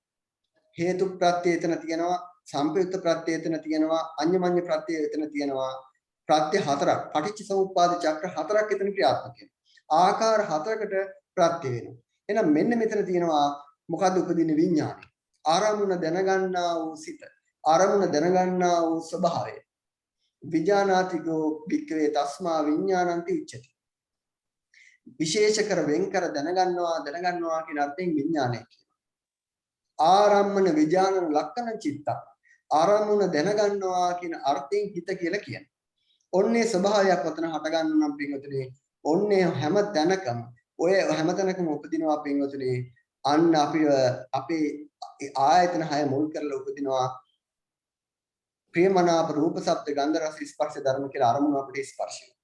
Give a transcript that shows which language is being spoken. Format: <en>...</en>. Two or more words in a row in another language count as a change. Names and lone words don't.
<si>හේතු ප්‍රත්‍ය එතන තියෙනවා, සම්ප්‍රයුක්ත ප්‍රත්‍ය එතන තියෙනවා, අඤ්ඤමඤ්ඤ ප්‍රත්‍ය එතන තියෙනවා. ප්‍රත්‍ය හතරක් පටිච්ච සමුප්පාද චක්‍ර හතරක් එතන ක්‍රියාත්මක වෙනවා. ආකාර හතරකට ප්‍රත්‍ය වෙනවා. එහෙනම් මෙන්න මෙතන තියෙනවා මොකද්ද උපදින විඥානය. ආරමුණ දැනගන්නා වූ සිත. ආරමුණ දැනගන්නා වූ ස්වභාවය.</si> <pi>විඥානාතිකෝ භික්ඛවේ තස්මා විඥානන්ති උච්චති.</pi> <si>විශේෂ කර වෙන් කර දැනගන්නවා කියන අර්ථයෙන් විඥානය කියනවා.</si> <pi>ආරම්මන විඥානන ලක්ෂණ චිත්ත.</pi> <si>ආරමුණ දැනගන්නවා කියන අර්ථයෙන් හිත කියලා කියනවා. ඔන්නේ ස්වභාවයක් වතන හට ගන්න නම් පින්වතුනි ඔන්නේ හැම තැනකම ඔය හැම තැනකම උපදිනවා පින්වතුනි අන්න අපේ ආයතන 6 මුල් කරලා උපදිනවා ප්‍රියමනාප රූප ශබ්ද ගන්ධ රස ස්පර්ශ ධර්ම කියලා අරමුණු අපිට ස්පර්ශ වෙනවා.</si>